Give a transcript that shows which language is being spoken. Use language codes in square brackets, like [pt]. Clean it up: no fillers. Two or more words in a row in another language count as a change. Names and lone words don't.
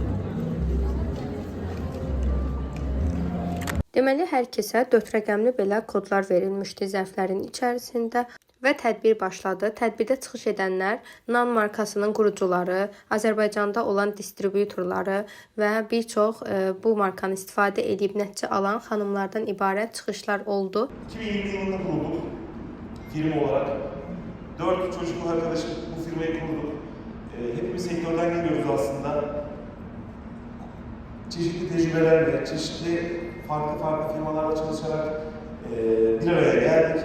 [az] Deməli, hər kəsə 4 rəqəmli belə kodlar verilmişdi zərflərin içərisində. Və tədbir başladı. Tədbirdə çıxış edənlər Naun markasının qurucuları, Azərbaycanda olan distributorları və bir çox bu markanı istifadə edib nəticə alan xanımlardan ibarət çıxışlar oldu. [tr] 2020 yılında kurulduk firma olarak. 4 çocukluk arkadaşım bu firmayı kurduk. Hepimiz sektörden geliyoruz aslında. Çeşitli tecrübelerle, çeşitli farklı firmalarla çalışarak bir araya geldik.